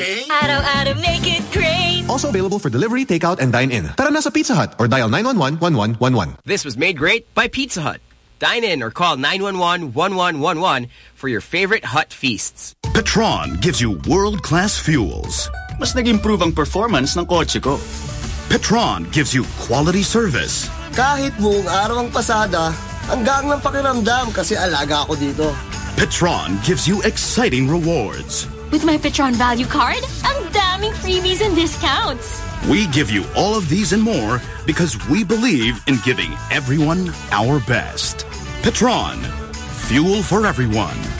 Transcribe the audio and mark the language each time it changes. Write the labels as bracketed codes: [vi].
[tl] Araw-araw, [en] make it great. Also available for delivery, takeout, and dine-in. [tl] Tara na sa [en] Pizza Hut or dial 911-1111. This was made great by Pizza Hut. Dine in or call 911-1111 for your favorite hut feasts. Petron gives you world-class fuels. [tl] Mas nag-improve ang performance ng kotse ko. [en] Petron gives you quality service. [tl] Kahit buong araw ang pasada, hanggang ng pakiramdam kasi alaga ako dito. [en] Petron gives you exciting rewards. With my Petron Value Card, I'm damning freebies and discounts. We give you all of these and more because we believe in giving everyone our best. Petron, fuel for everyone.